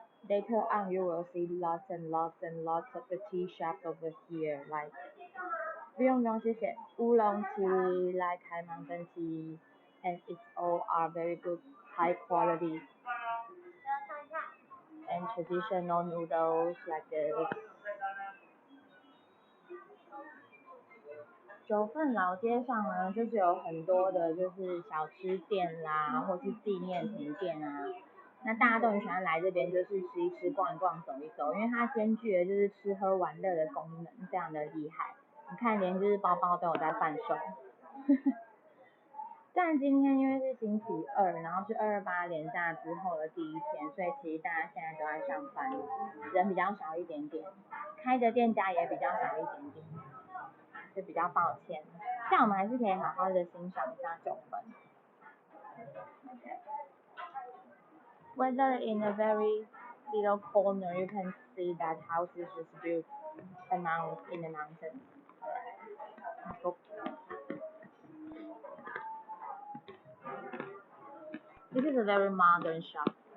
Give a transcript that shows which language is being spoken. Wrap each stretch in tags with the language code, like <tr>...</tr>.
<en>Later on, you will see lots and lots and lots of the tea shops over here, like</en> <zh>不用东西写乌龙</zh> <en>tea, like high mountain tea, and it's all are very good, high quality and traditional noodles like this.</en> <zh>九份老街上呢，就是有很多的，就是小吃店啦，或是纪念品店啊。那大家都很喜欢来这边，就是吃一吃、逛一逛、走一走，因为它兼具了就是吃喝玩乐的功能，非常的厉害。你看，连就是包包都有在贩售。但今天因为是星期二，然后是228连假之后的第一天，所以其实大家现在都在上班，人比较少一点点，开的店家也比较少一点点。就比较抱歉，但我们还是可以好好的欣赏一下九份。</zh> <en>Whether in a very little corner, you can see that houses just built among in the mountains. This is a very modern shop.</en>